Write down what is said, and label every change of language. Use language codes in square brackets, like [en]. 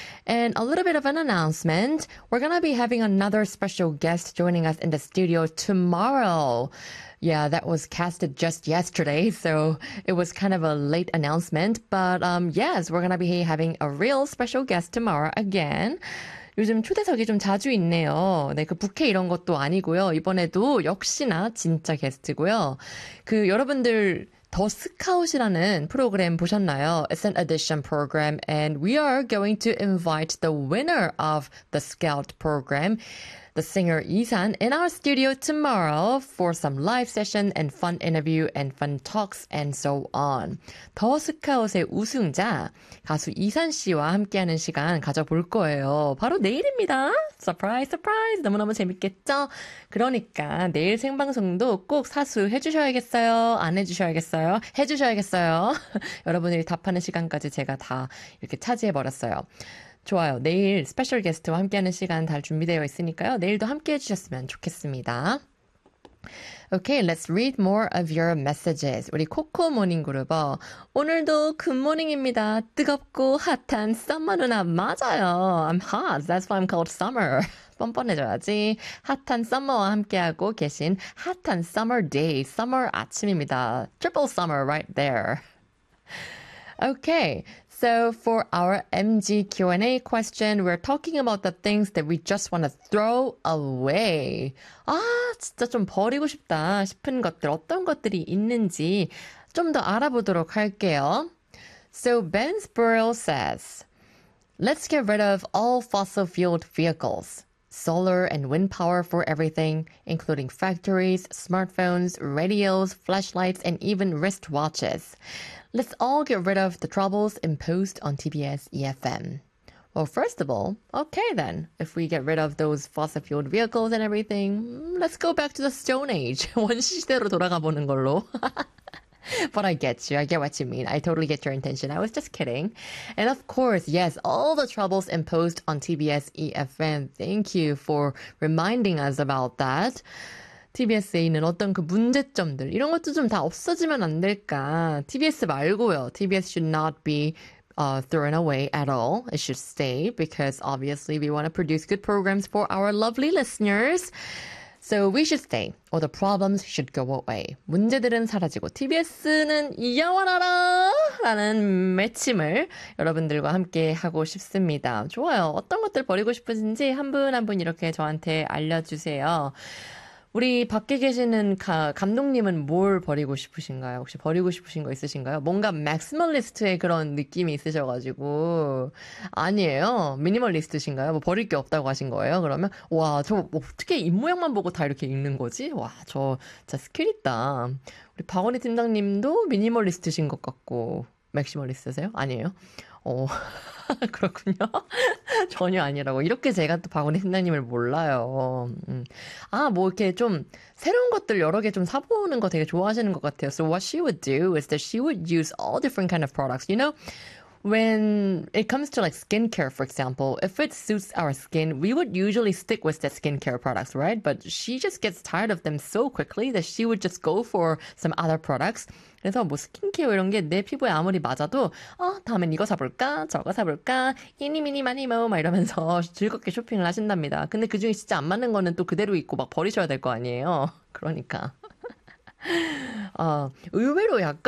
[en] And a little bit of an announcement. We're going to be having another special guest joining us in the studio tomorrow. Yeah, that was casted just yesterday, so it was kind of a late announcement. But yes, we're going to be having a real special guest tomorrow again. [ko] 요즘 초대석이 좀 자주 있네요. 네, 그 부케 이런 것도 아니고요. 이번에도 역시나 진짜 게스트고요. 그 여러분들 더 스카웃이라는 프로그램 보셨나요? [en] It's an audition program, and we are going to invite the winner of the Scout program, the singer Isan, in our studio tomorrow for some live session and fun interview and fun talks and so on. [ko] 더 스카웃의 우승자 가수 이산 씨와 함께하는 시간 가져볼 거예요. 바로 내일입니다. [en] Surprise, surprise. [ko] 너무너무 재밌겠죠? 그러니까 내일 생방송도 꼭 사수해 주셔야겠어요. 안 해 주셔야겠어요. 해 주셔야겠어요. 여러분들이 답하는 시간까지 제가 다 이렇게 차지해버렸어요. 좋아요. 내일 스페셜 게스트와 함께하는 시간 다 준비되어 있으니까요. 내일도 함께해 주셨으면 좋겠습니다. [en] Okay, let's read more of your messages. [ko] 우리 코코 모닝 그룹어. 오늘도 굿모닝입니다. 뜨겁고 핫한 썸머 누나 맞아요. [en] I'm hot. That's why I'm called summer. [ko] 뻔뻔해져야지. 핫한 썸머와 함께하고 계신 핫한 [en] summer day, summer [ko] 아침입니다. [en] Triple summer right there. Okay. So for our MG Q&A question, we're talking about the things that we just want to throw away. [ko] 아, 진짜 좀 버리고 싶다 싶은 것들, 어떤 것들이 있는지 좀 더 알아보도록 할게요. [en] So Ben Spurrell says, let's get rid of all fossil fuel vehicles, solar and wind power for everything, including factories, smartphones, radios, flashlights, and even wristwatches. Let's all get rid of the troubles imposed on TBS EFM. Well, first of all, okay then, if we get rid of those fossil-fueled vehicles and everything, let's go back to the Stone Age. [ko] 원시시대로 돌아가보는 걸로. [en] But I get you. I get what you mean. I totally get your intention. I was just kidding. And of course, yes, all the troubles imposed on TBS EFM. Thank you for reminding us about that. [ko] TBS에는 어떤 그 문제점들 이런 것도 좀 다 없어지면 안 될까? TBS 말고요. [en] TBS should not be thrown away at all. It should stay because obviously we want to produce good programs for our lovely listeners. So we should stay or the problems should go away. [ko] 문제들은 사라지고 TBS는 영원하라! 라는 외침을 여러분들과 함께 하고 싶습니다. 좋아요. 어떤 것들 버리고 싶으신지 한 분 한 분 이렇게 저한테 알려주세요. 우리 밖에 계시는 감독님은 뭘 버리고 싶으신가요? 혹시 버리고 싶으신 거 있으신가요? 뭔가 [en] 맥시멀리스트의 [ko] 그런 느낌이 있으셔가지고 아니에요. 미니멀리스트신가요? 뭐 버릴 게 없다고 하신 거예요? 그러면 와, 저 어떻게 입 모양만 보고 다 이렇게 읽는 거지? 와, 저 진짜 스킬 있다. 우리 박원희 팀장님도 미니멀리스트신 것 같고 맥시멀리스트세요? 아니에요? 그렇군요. 전혀 아니라고. 이렇게 제가 또 박원희 팀장님을 몰라요. 아, 뭐 이렇게 좀 새로운 것들 여러 개 좀 사보는 거 되게 좋아하시는 것 같아요. [en] So what she would do is that she would use all different kind of products. You know, when it comes to like skincare, for example, if it suits our skin, we would usually stick with the skincare products, right? But she just gets tired of them so quickly that she would just go for some other products. [ko] 그래서 뭐 스킨케어 이런 게 내 피부에 아무리 맞아도 다음엔 이거 사볼까? 저거 사볼까? 이니미니마니모 막 이러면서 즐겁게 쇼핑을 하신답니다. 근데 그중에 진짜 안 맞는 거는 또 그대로 있고 막 버리셔야 될 거 아니에요. 그러니까 의외로 약간